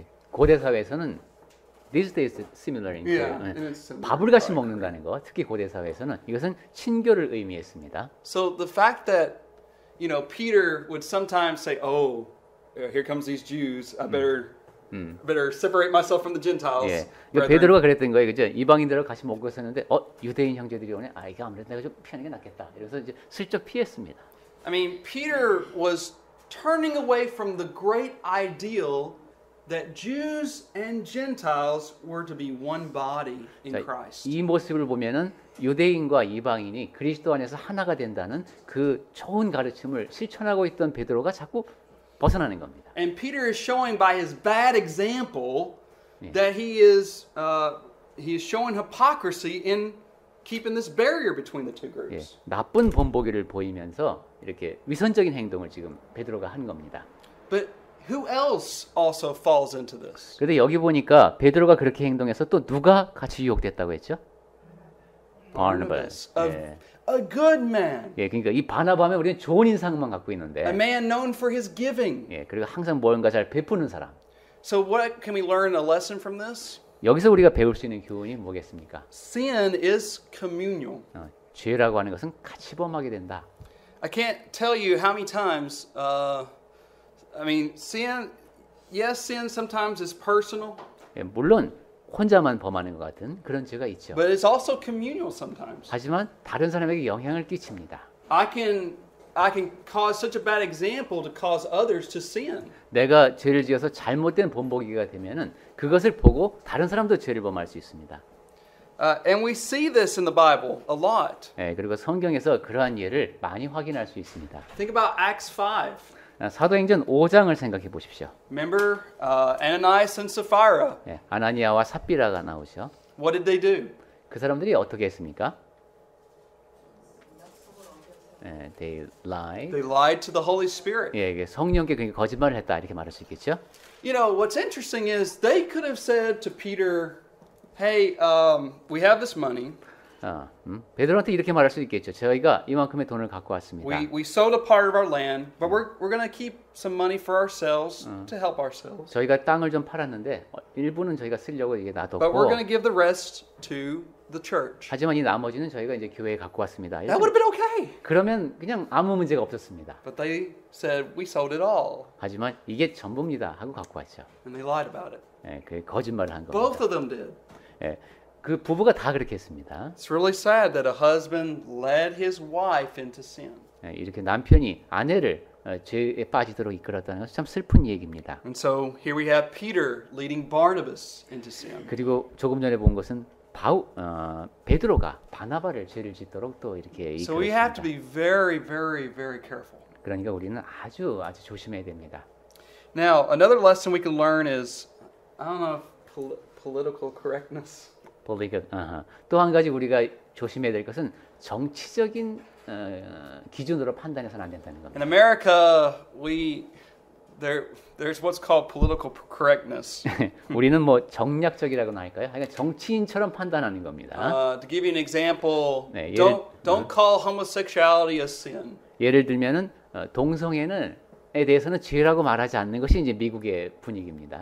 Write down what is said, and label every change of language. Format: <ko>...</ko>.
<ko>고대 사회에서는</ko> <en>these days similar in</en> <ko>밥을 같이 먹는다는 거, 특히 고대 사회에서는 이것은 친교를 의미했습니다.</ko> <en>So the fact that Peter would sometimes say, "Oh, here comes these Jews. I better separate myself from the Gentiles."</en> <ko>예, 베드로가 그랬던 거예요, 그죠? 이방인들하고 같이 먹고 있었는데, 유대인 형제들이 오네. 이거 아무래도 내가 좀 피하는 게 낫겠다. 이래서 이제 슬쩍 피했습니다.</ko> <en>I mean, Peter was turning away from the great ideal that Jews and Gentiles were to be one body in Christ.</en> <ko>이 모습을 보면은 유대인과 이방인이 그리스도 안에서 하나가 된다는 그 좋은 가르침을 실천하고 있던 베드로가 자꾸 벗어나는 겁니다.</ko> <en>And Peter is showing by his bad example that he is showing hypocrisy in keeping this barrier between the two groups.</en> <ko>나쁜 본보기를 보이면서 이렇게 위선적인 행동을 지금 베드로가 한 겁니다.</ko> <en>But who else also falls into this?</en> <ko>그런데 여기 보니까 베드로가 그렇게 행동해서 또 누가 같이 유혹됐다고 했죠? 바나바스.</ko> <en>A good man.</en> <ko>그러니까 이 바나바면 우리는 좋은 인상만 갖고 있는데.</ko> <en>A man known for his giving.</en> <ko>그리고 항상 뭔가 잘 베푸는 사람.</ko> <en>So what can we learn a lesson from this?</en> <ko>여기서 우리가 배울 수 있는 교훈이 뭐겠습니까?</ko> <en>Sin is communal.</en> <ko>죄라고 하는 것은 같이 범하게 된다.</ko> <en>I can't tell you how many times. I mean, sin. Yes, sin sometimes is personal.</en> <ko>예, 물론 혼자만 범하는 것 같은 그런 죄가 있죠.</ko> <en>But it's also communal sometimes.</en> <ko>하지만 다른 사람에게 영향을 끼칩니다.</ko> <en>I can cause such a bad example to cause others to sin.</en> <ko>내가 죄를 지어서 잘못된 본보기가 되면은 그것을 보고 다른 사람도 죄를 범할 수 있습니다.</ko> <en>And we see this in the Bible a lot.</en> <ko>예, 그리고 성경에서 그러한 예를 많이 확인할 수 있습니다.</ko> <en>Think about Acts 5.</en> <ko>사도행전 5장을 생각해 보십시오.</ko> <en>Remember Ananias and Sapphira.</en> <ko>예, 아나니아와 삽비라가 나오죠.</ko> <en>What did they do?</en> <ko>그 사람들이 어떻게 했습니까? 예,</ko> <en>they lied. They lied to the Holy Spirit.</en> <ko>예, 이게 성령께 그러니까 거짓말을 했다 이렇게 말할 수 있겠죠.</ko> <en>You know, what's interesting is they could have said to Peter, "Hey, we have this money.</en> <ko>베드로한테 이렇게 말할 수 있겠죠. 저희가 이만큼의 돈을 갖고 왔습니다.</ko> <en>We sold a part of our land, but we're going to keep some money for ourselves to help ourselves.</en> <ko>저희가 땅을 좀 팔았는데 일부는 저희가 쓰려고 이게</ko> <en>But we're</en> <ko>놔뒀고</ko> <en>going to give the rest to the church."</en> <ko>하지만 이 나머지는 저희가 이제 교회에 갖고 왔습니다.</ko> <en>That would have been okay.</en> <ko>그러면 그냥 아무 문제가 없었습니다.</ko> <en>But they said, "We sold it all."</en> <ko>하지만 이게 전부입니다 하고 갖고 왔죠.</ko> <en>And they lied about it.</en> <ko>예, 그 거짓말을 한</ko> <en>Both</en> <ko>겁니다.</ko> <en>of them did.</en> <ko>예, 그 부부가 다 그렇게 했습니다.</ko> <en>It's really sad that a husband led his wife into sin.</en> <ko>예, 이렇게 남편이 아내를 죄에 빠지도록 이끌었다는 것은 참 슬픈 얘기입니다.</ko> <en>And so here we have Peter leading Barnabas into sin.</en> <ko>그리고 조금 전에 본 것은 베드로가 바나바를 죄를 짓도록 또 이렇게</ko> <en>So we have to be very, very, very careful.</en> <ko>그러니까 우리는 아주 조심해야 됩니다.</ko> <en>Now, another lesson we can learn is, I don't know if political correctness.</en> <ko>또 한 가지 우리가 조심해야 될 것은 정치적인 기준으로 판단해서는 안 된다는 겁니다.</ko> <en>In America, there's what's called political correctness.</en> <ko>우리는 뭐 정략적이라고나 할까요? 그러니까 정치인처럼 판단하는 겁니다.</ko> <en>To give you an example,</en> <ko>네,</ko> <en>don't call homosexuality a sin.</en> <ko>예를 들면은 동성애에 대해서는 죄라고 말하지 않는 것이 이제 미국의 분위기입니다.</ko>